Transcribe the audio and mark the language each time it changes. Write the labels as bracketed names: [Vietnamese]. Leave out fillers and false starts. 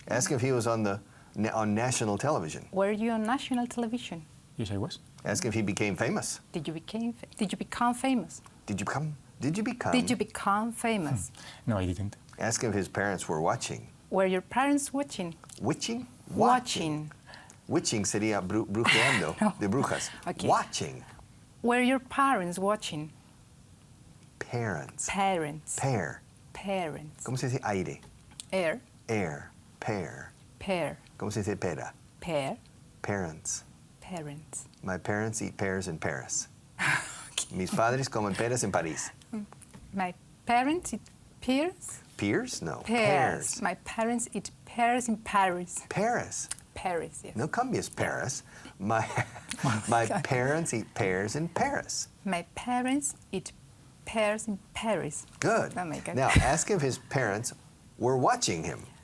[English] Ask if he was on national television. Were you on national television? yes, I was. Ask if he became famous. Did you become famous? Did you become? Did you become famous? No, I didn't. Ask if his parents were watching. Were your parents watching? Witching? Watching. Witching [Spanish] sería brujeando, [English] No. [Spanish] de brujas. [English] Okay. Watching. Were your parents watching? Parents. Parents. Pair. Parents. [Spanish] ¿Cómo se dice aire? [English] Air. Air. Pair. Pair. [Spanish] ¿Cómo se dice pera? [English] Pair. Parents. Parents. My parents eat pears in Paris. [Spanish] Mis padres comen peras en París. [English] My parents eat pears? Pears? No. Pears. My parents eat pears in Paris. Paris. Paris, yes. [Spanish] No cambies Paris. [English] My parents eat pears in Paris. My parents eat pears in Paris. Good. Oh my God. Now, ask if his parents were watching him.